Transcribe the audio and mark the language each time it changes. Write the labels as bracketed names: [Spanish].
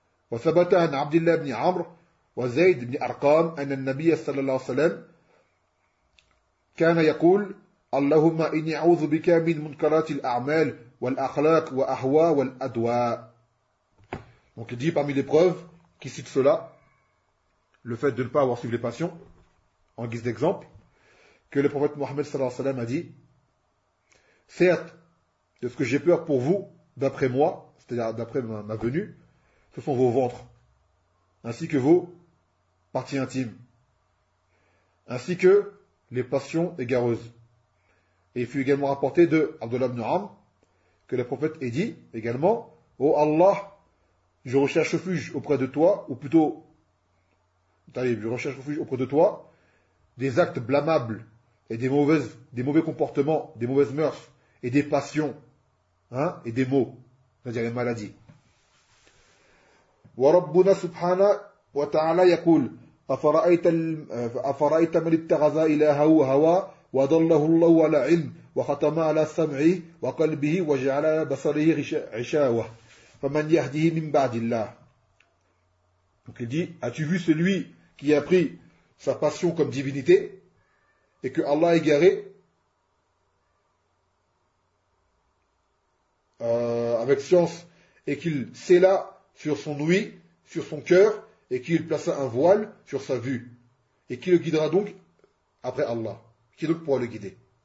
[Arabic] وثبت عن عبد الله بن عمرو وزيد بن أرقام أن النبي صلى الله عليه وسلم كان يقول اللهم إني أعوذ بك من منكرات الأعمال والأخلاق وأهواء والأدواء. [French] Donc il dit parmi les preuves qui cite cela, le fait de ne pas avoir suivi les passions, en guise d'exemple, que le prophète Mohammed صلى الله عليه وسلم a dit, certes, de ce que j'ai peur pour vous, d'après moi, c'est-à-dire d'après ma venue, ce sont vos ventres, ainsi que vos parties intimes, ainsi que les passions égareuses. Et il fut également rapporté de Abdullah ibn Amr que le prophète ait dit également, ô Allah, je recherche refuge auprès de toi, ou plutôt, je recherche refuge auprès de toi, des actes blâmables et des mauvais comportements, des mauvaises mœurs, et des passions, hein, et des maux, c'est-à-dire les maladies. [Arabic] وربنا سبحانه وتعالى يقول أفرأيت من اتخذ إلهه هوى وضله الله على علم وختم على سمعه وقلبه وجعل بصره غشاوة فمن يهديه من بعد الله. [French] Donc il dit, as-tu vu celui qui a pris sa passion comme divinité et que Allah a égaré avec science et qu'il scella sur son ouïe, sur son cœur, et qu'il plaça un voile sur sa vue, et qui le guidera donc après Allah, qui donc pourra le guider.